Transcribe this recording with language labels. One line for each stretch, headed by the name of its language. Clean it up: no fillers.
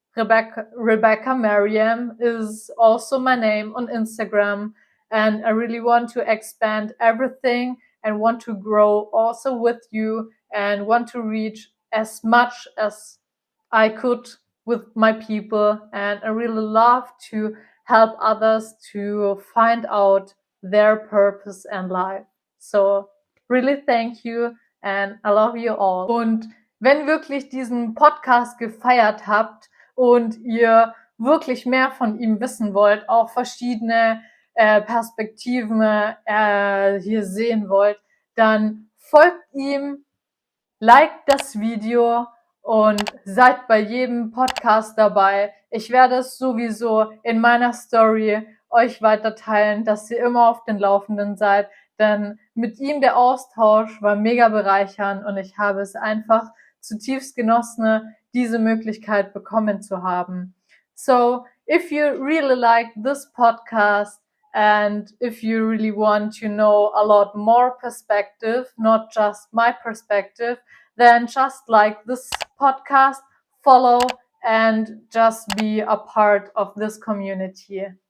English: Rebekka Meryem is also my name on Instagram, and I really want to expand everything and want to grow also with you and want to reach as much as I could with my people. And I really love to help others to find out their purpose in life. So really thank you and I love you all.
German: Und wenn wirklich diesen Podcast gefeiert habt und ihr wirklich mehr von ihm wissen wollt, auch verschiedene Perspektiven hier sehen wollt, dann folgt ihm, liked das Video und seid bei jedem Podcast dabei. Ich werde es sowieso in meiner Story euch weiter teilen, dass ihr immer auf den Laufenden seid, denn mit ihm der Austausch war mega bereichernd und ich habe es einfach zutiefst genossen, diese Möglichkeit bekommen zu haben.
English: So, if you really like this podcast and if you really want to know a lot more perspective, not just my perspective, then just like this podcast, follow and just be a part of this community.